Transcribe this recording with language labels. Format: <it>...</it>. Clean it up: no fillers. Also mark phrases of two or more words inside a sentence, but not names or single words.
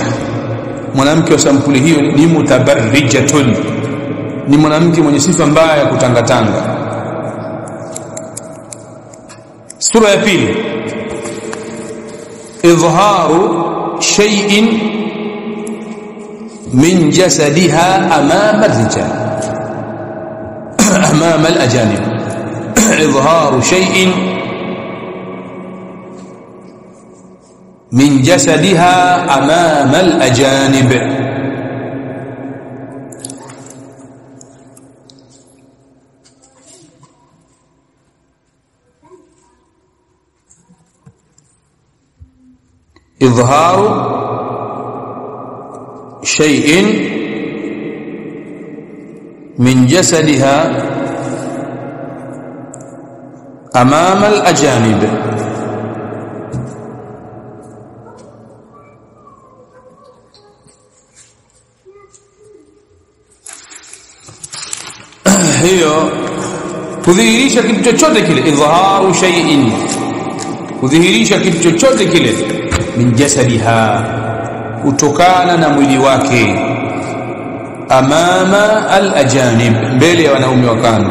<sw>Mwanamke wa sampuli hiyo ni mutabarrijatun, ni mwanamke mwenye sifa mbaya ya kutangatanga. Sura ya pili,</sw> <ar>إظهار شيء من جسدها أمام الرجال أمام الأجانب. إظهار شيء من جسدها أمام الأجانب, إظهار شيء من جسدها أمام الأجانب.</ar> <sw>hiyo kudhihirisha kitu chochote kile.</sw> <ar>إظهار شيء,</ar> <sw>kudhihirisha kitu chochote kile,</sw> <ar>من جسدها,</ar> <sw>kutokana na mwili wake,</sw> <ar>أمام الأجانب,</ar> <sw>mbele ya wanaume wa kando.</sw>